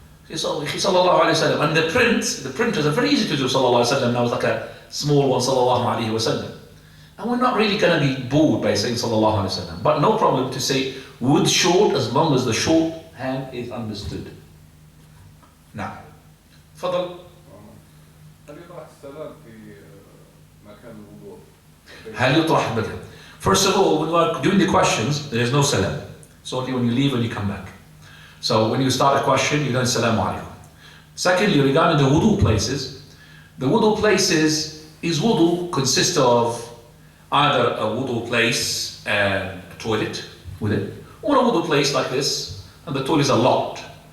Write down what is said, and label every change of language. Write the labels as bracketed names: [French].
[English] Sallallahu alayhi wa sallam. And the printers are very easy to do, sallallahu alayhi wa sallam. Now it's like a small one, sallallahu alayhi wa sallam. And we're not really going to be bored by saying sallallahu alayhi wa sallam. But no problem to say wood short as long as the short hand is understood. Now, تفضل. [Arabic] هل يطرح السلام في مكان الوضوء؟ هل يطرح بدل? [English] First of all, when you are doing the questions, there is no salam. It's only when you leave and you come back. So when you start a question, you don't salamu alaykum. Secondly, regarding the wudu places, the wudu places is wudu consists of either a wudu place and a toilet with it, or a wudu place like this, and the toilets are locked.